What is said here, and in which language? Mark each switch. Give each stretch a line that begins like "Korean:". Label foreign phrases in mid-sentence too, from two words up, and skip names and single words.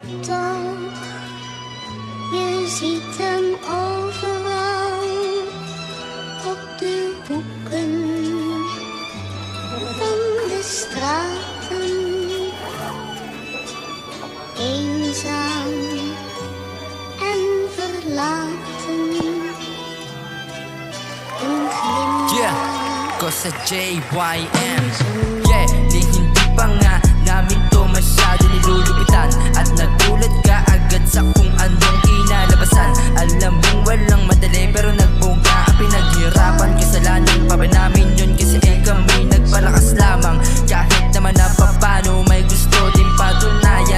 Dutch: Toch, je ziet hem overal op de hoeken van de straten. Eenzaam en verlaten. Een glimlach.
English: Yeah, Cosa JYM. Yeah,
Filipino: di hindi pa nga namin to masyado nilulupitan. At nagulat ka agad sa kung anong kinalabasan. Alam mong walang madali pero nagbuga ang pinaghirapan. Kasalanan pa ba namin yun kasi kami nagpalakas lamang. Kahit naman na papano may gusto din patunayan.